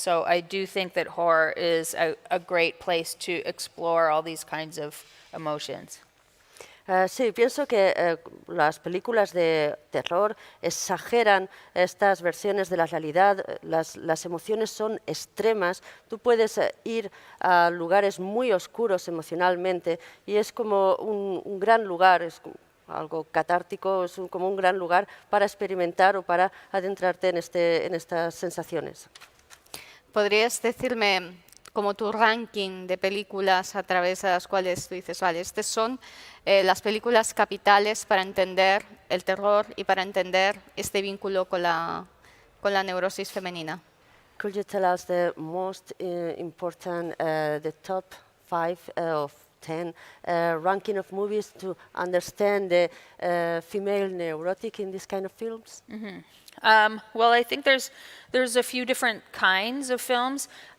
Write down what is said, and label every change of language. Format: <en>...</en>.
<en>So I do think that horror is a great place to explore all these kinds of emotions.</en> <es>Sí, pienso que las películas de terror exageran estas versiones de la realidad, las emociones son extremas, tú puedes ir a lugares muy oscuros emocionalmente y es como un gran lugar, es algo catártico, es como un gran lugar para experimentar o para adentrarte en estas sensaciones. ¿Podrías decirme como tu ranking de películas a través de las cuales tú dices, vale, estas son las películas capitales para entender el terror y para entender este vínculo con la neurosis femenina?</es> <en>Could you tell us the most important, the top 5 of 10 ranking of movies to understand the female neurotic in this kind of films? Well, I think there's a few different kinds of films.</en>